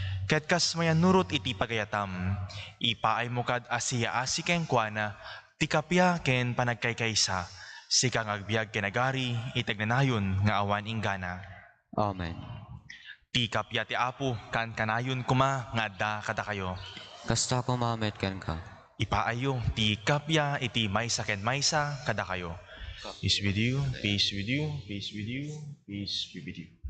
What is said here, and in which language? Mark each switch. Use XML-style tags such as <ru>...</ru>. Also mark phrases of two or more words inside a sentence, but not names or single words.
<ilo>Ket kas mayanurot iti pagayatam, ipaay mo kad asiyaasi ken kuana, ti kapia ken panagkaykaysa, sika nga agbiag ken agari, iti agnanayon nga awan inggana. Amen. Ti kapia ti Apo, kankanayon kuma nga adda kada kayo. Kasta ko mamet ken ka. Ipaayo ti kapya iti maysa ken maysa kada kayo.</ilo> <en>Peace with you, peace with you, peace with you, peace be with you.</en>